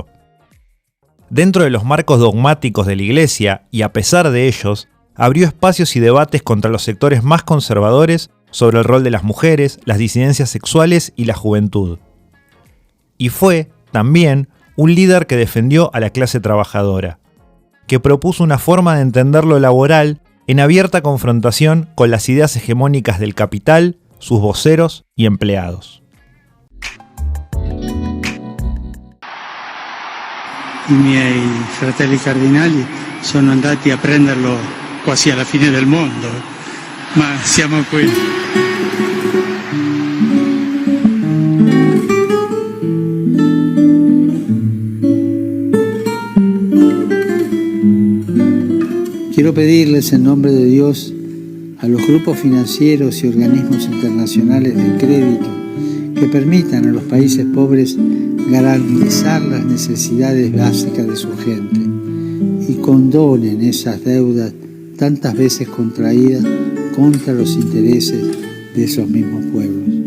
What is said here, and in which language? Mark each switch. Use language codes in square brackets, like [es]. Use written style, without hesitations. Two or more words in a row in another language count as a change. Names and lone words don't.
[es] Dentro de los marcos dogmáticos de la Iglesia, y a pesar de ellos, abrió espacios y debates contra los sectores más conservadores sobre el rol de las mujeres, las disidencias sexuales y la juventud. Y fue, también, un líder que defendió a la clase trabajadora, que propuso una forma de entender lo laboral en abierta confrontación con las ideas hegemónicas del capital, sus voceros y empleados. [it] I miei fratelli cardinali sono andati a prenderlo quasi alla fine del mondo, ma siamo qui. [es] Quiero pedirles en nombre de Dios a los grupos financieros y organismos internacionales de crédito que permitan a los países pobres garantizar las necesidades básicas de su gente y condonen esas deudas tantas veces contraídas contra los intereses de esos mismos pueblos.